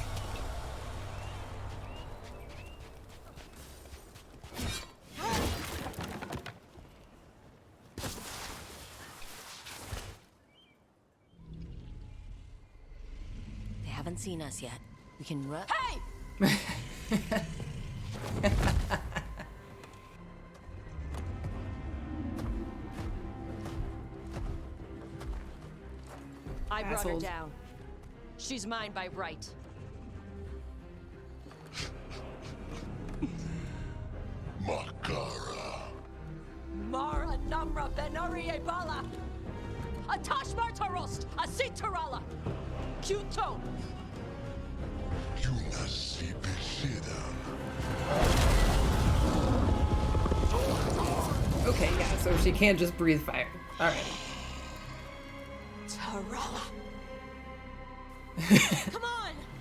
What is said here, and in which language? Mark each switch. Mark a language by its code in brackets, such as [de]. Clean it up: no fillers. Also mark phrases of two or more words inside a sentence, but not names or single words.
[en] They haven't seen us yet. We can run. Hey! I brought her Assholes. down. She's mine by right. Makara. Mara Namra Benari Bala. Atash Martarost, Asitarala. Kuto. Okay, yeah, so she can't just breathe fire. Alright. Tarala. Come on!